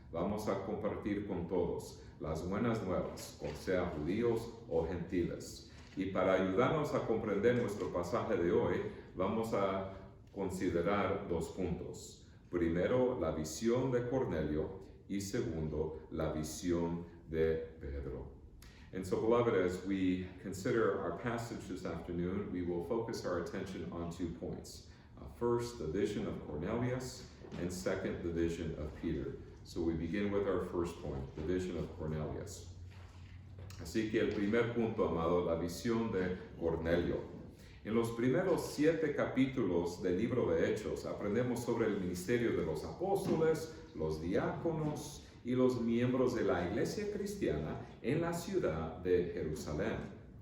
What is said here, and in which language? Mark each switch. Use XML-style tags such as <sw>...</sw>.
<es>Vamos a compartir con todos las buenas nuevas, sea judíos o gentiles. Y para ayudarnos a comprender nuestro pasaje de hoy, vamos a considerar dos puntos. Primero, la visión de Cornelio, y segundo, la visión de Pedro.</es> <en>And so, beloved, as we consider our passage this afternoon, we will focus our attention on 2 points. First, the vision of Cornelius, and second, the vision of Peter. So we begin with our first point, the vision of Cornelius.</en> <es>Así que el primer punto, amado, la visión de Cornelio. En los primeros 7 capítulos del libro de Hechos aprendemos sobre el ministerio de los apóstoles, los diáconos y los miembros de la iglesia cristiana en la ciudad de Jerusalén.</es>